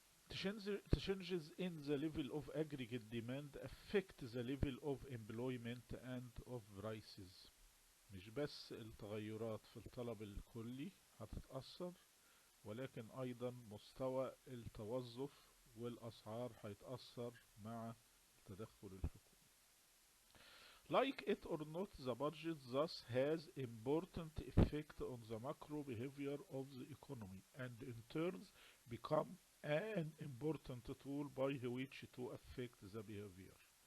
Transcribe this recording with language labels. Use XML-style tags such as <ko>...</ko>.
<en>Changes in the level of aggregate demand affect the level of employment and of prices.</en> <ar>مش بس التغيرات في الطلب الكلي هتتأثر، ولكن أيضا مستوى التوظف والأسعار هيتأثر مع التدخل الحكومي.</ar> <en>Like it or not, the budget thus has important effect on the macro behavior of the economy and in turn become an important tool by which to affect the behavior.</en>